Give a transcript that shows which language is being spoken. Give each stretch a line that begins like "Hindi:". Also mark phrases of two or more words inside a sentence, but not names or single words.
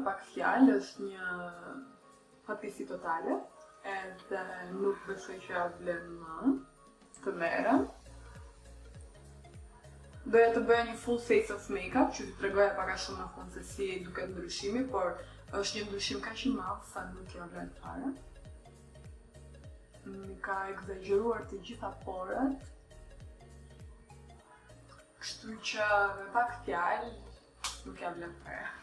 Albanian: pak fjalë, është një fatkeqësi totale, edhe nuk besoj që ja vlen më të merrem. Doja të bëja një
English: full face of makeup,
Albanian: që të tregoja pak a shumë më fund se si duket ndryshimi, por është një ndryshim kaq i madh sa nuk ja vlen fare. Mi ka egzageruar të gjitha porët, kështu që me pak fjalë nuk ja vlen fare.